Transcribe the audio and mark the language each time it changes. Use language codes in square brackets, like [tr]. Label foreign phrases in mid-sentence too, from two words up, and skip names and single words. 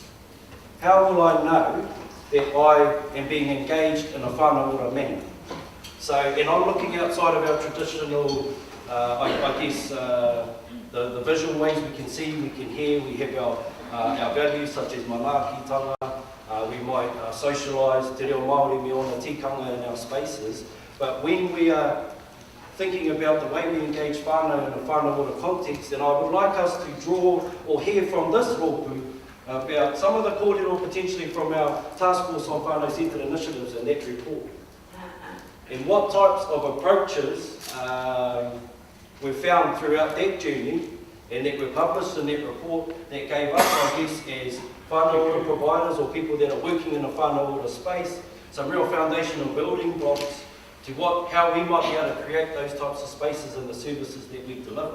[en] How will I know that I am being engaged in a Whānau Ora manner? So, and I'm looking outside of our traditional, I guess, the visual ways we can see, we can hear, we have our values such as manaakitanga, we might socialise, [mi] te reo Māori me ona tikanga [en] in our spaces, but when we are thinking about the way we engage whānau in a Whānau Ora context, then I would like us to draw or hear from this rōpū about some of the kōrero potentially from our task force on whānau-centred initiatives in that report. And what types of approaches were found throughout that journey and that were published in that report that gave us, I guess, as Whānau Ora providers or people that are working in a Whānau Ora space, some real foundational building blocks to how we might be able to create those types of spaces and the services that we deliver.